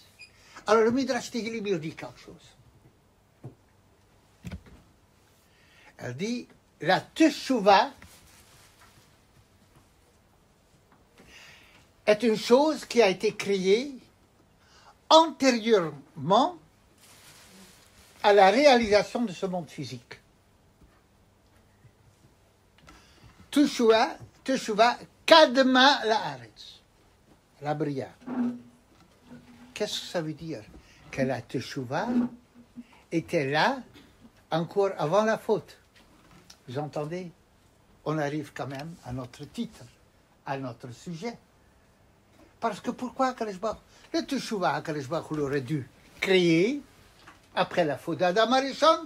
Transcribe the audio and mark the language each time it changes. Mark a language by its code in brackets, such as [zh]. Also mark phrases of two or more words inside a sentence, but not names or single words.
[fr] Alors, le Midrash Tehillim, il dit quelque chose. Elle dit, la Teshuvah est une chose qui a été créée antérieurement à la réalisation de ce monde physique. [he] תשובה, קדמה לארץ, [fr] la bria. Qu'est-ce que ça veut dire? Que la Teshuvah était là encore avant la faute. Vous entendez? On arrive quand même à notre titre, à notre sujet. Parce que pourquoi [he] הקדוש ברוך הוא, [fr] le Teshuvah, [he] הקדוש ברוך הוא [fr] l'aurait dû créer après la faute d' [he] אדם הראשון?